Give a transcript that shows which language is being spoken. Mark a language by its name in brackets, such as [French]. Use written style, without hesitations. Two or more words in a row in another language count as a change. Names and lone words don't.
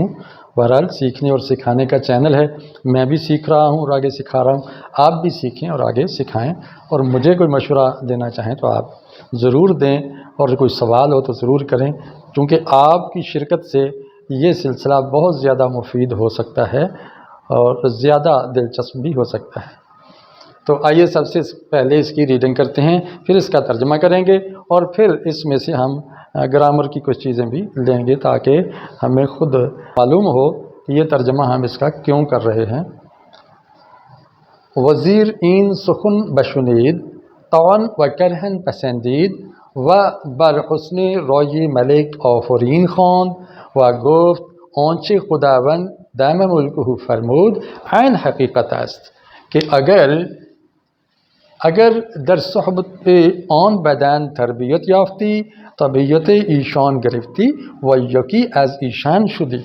[Urdu] بہرحال سیکھنے اور سکھانے کا چینل ہے، میں بھی سیکھ رہا ہوں اور آگے سکھا رہا ہوں، آپ بھی سیکھیں اور آگے سکھائیں، اور مجھے کوئی مشورہ دینا چاہیں تو آپ ضرور دیں، اور کوئی سوال ہو تو ضرور کریں، کیونکہ آپ کی شرکت سے یہ سلسلہ بہت زیادہ مفید ہو سکتا ہے اور زیادہ دلچسپ بھی ہو سکتا ہے۔ تو آئیے سب سے پہلے اس کی ریڈنگ کرتے ہیں، پھر اس کا ترجمہ کریں گے، اور پھر اس میں سے ہم گرامر کی کچھ چیزیں بھی لیں گے تاکہ ہمیں خود معلوم ہو کہ یہ ترجمہ ہم اس کا کیوں کر رہے ہیں۔ [Persian] وزیر این سخن بشنید، طعن و کرہن پسندید و بر حسن رای ملک آفرین خواند و گفت آنچه خداوند دم ملکه فرمود عین حقیقت است که اگر در صحبت آن بدن تربیت یافتی، طبیعت ایشان گرفتی و یکی از ایشان شدی.